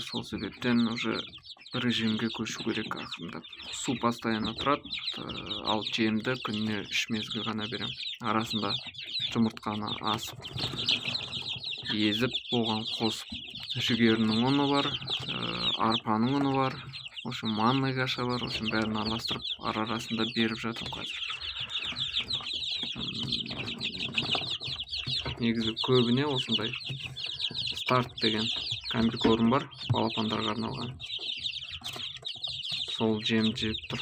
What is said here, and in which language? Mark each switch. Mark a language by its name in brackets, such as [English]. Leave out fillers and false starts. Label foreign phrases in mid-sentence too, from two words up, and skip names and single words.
[Kazakh] Сол себептен уже режимге көшу керек ақырындап. Су постоянно тұрады, ал жемді күніне 3 мезгіл ғана берем. Арасында жұмыртқаны асып, езіп, оған қосып, жүгерінің ұны бар, арпаның ұны бар, [Russian] в общем, манный каша бар, в общем, [Kazakh] бәрін араластырып, арасында беріп жатырмын қазір. Негізі көбіне осындай старт деген комбикорм бар, балапандарға арналған. Сол жем жеп тұр.